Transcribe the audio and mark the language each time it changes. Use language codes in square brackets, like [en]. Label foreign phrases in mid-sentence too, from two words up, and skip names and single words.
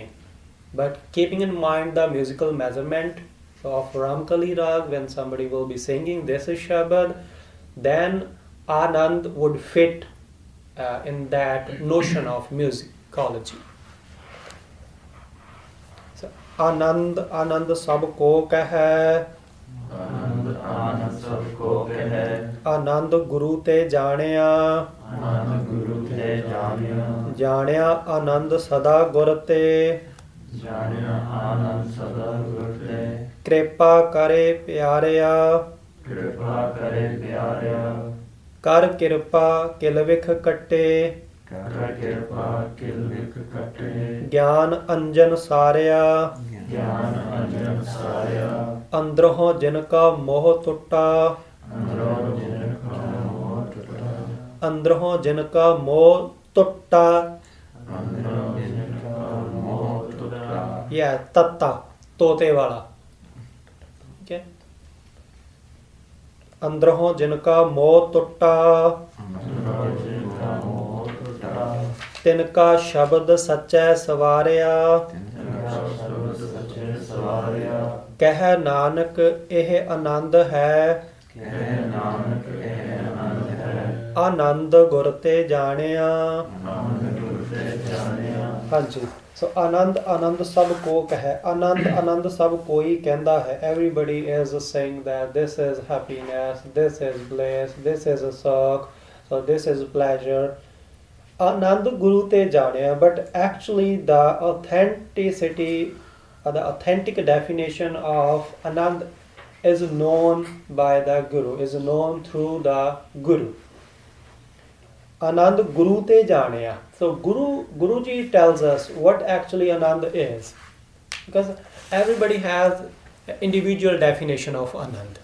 [en] But keeping in mind the musical measurement of Ramkali Rag, when somebody will be singing this is Shabad, then Anand would fit in that notion of musicology. [hi] सो आनंद आनंद सब को कहे. आनंद सब को कहे. आनंद गुरु ते जानिया. आनंद गुरु ते जानिया. जानिया आनंद सदा गुर ते. जानिया आनंद सदा गुरु ते. कृपा करे प्यारिया. कृपा करे प्यारिया. कर कृपा किल विख कटे. कर कृपा किलविक कटे. ज्ञान अंजन सारिया. ज्ञान अंजन सारिया. अंदरों जिनका मोह टुटा. अंदरों जिनका मोह टुट्टा. अंदरों जिनका मोह टुटा. अंदरों जिनका मोह टुट्टा. यह तत्ता तोते वाला. Okay. अंदरों जिनका मोह टुटा. अंदरों जिनका मोह टुट्टा. तिनका शब्द सच्चै सवारिया. तिनका सबद सच्चे सवारिया. कह नानक एह आनंद है. कहे नानक कहे आनंद है. आनंद गुर ते जानिया. आनंद गुरु ते जानिया. [pa] ਹਾਂਜੀ, [hi] सो आनंद सभ को कहै. [pa] ਆਨੰਦ ਸਭ ਕੋਈ ਕਹਿੰਦਾ ਹੈ. [en] Everybody is saying that this is happiness, this is bliss, this is a suck, so this is pleasure. [hi] आनंद गुरू ते जाणिया, [en] but actually the authentic definition of Anand is known by the Guru, is known through the Guru. [hi] आनंद गुरु ते जानिया. [en] So Guruji tells us what actually Anand is, because everybody has individual definition of Anand.